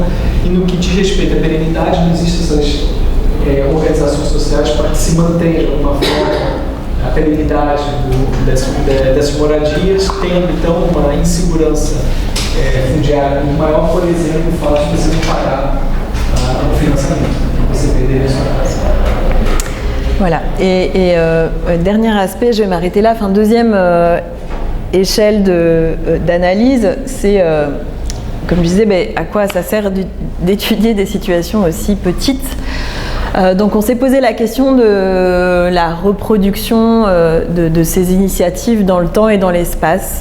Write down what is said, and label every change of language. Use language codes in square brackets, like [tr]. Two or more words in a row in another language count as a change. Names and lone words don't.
[pt] E no que diz respeito à perenidade, não existem essas organizações sociais para que se mantenha de alguma forma a perenidade dessas moradias, tendo então uma insegurança fundiária muito maior. Por exemplo, o fato de você não pagar o financiamento. [fr] Voilà, et dernier aspect, je vais m'arrêter là. Enfin, deuxième échelle d'analyse, c'est, comme je disais, à quoi ça sert d'étudier des situations aussi petites. Donc on s'est posé la question de la reproduction de ces initiatives dans le temps et dans l'espace.